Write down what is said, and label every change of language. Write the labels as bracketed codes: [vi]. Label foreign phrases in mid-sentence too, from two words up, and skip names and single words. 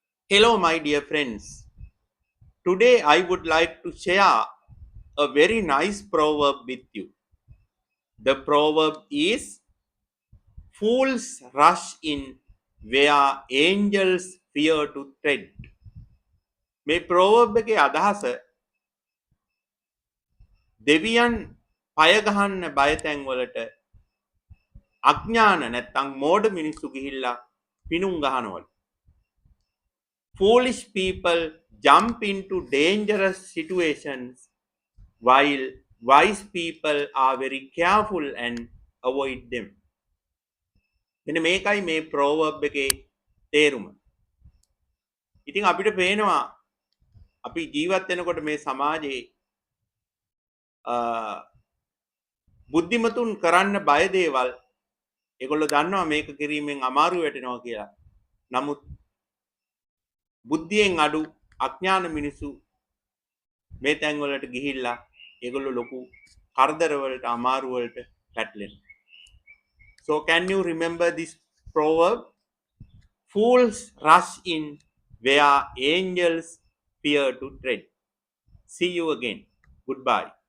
[en] Hello, my dear friends. Today I would like to share a very nice proverb with you. The proverb is fools rush in where angels fear to tread. [si] මේ proverb එකේ අදහස දෙවියන් පය ගහන්න බය තැන් වලට අඥාන නැත්තම් මෝඩ මිනිස්සු ගිහිල්ලා පිණුම් ගහනවලු. [en] Foolish people jump into dangerous situations while wise people are very careful and avoid them. [si] මෙන්න මේකයි මේ proverb එකේ තේරුම. ඉතින් අපිට පේනවා අපි ජීවත් වෙනකොට මේ සමාජයේ බුද්ධිමතුන් කරන්න බය දේවල් ඒගොල්ලෝ දන්නවා මේක කිරීමෙන් අමාරු වෙටෙනවා කියලා. නමුත් බුද්ධියෙන් අඩු අඥාන මිනිසු මේ තැන් වලට ගිහිල්ලා ඒගොල්ලෝ ලොකු කරදර වලට අමාරු වලට පැටලෙනවා. [en] So can you remember this proverb? Fools rush in where angels fear to tread. See you again. Goodbye.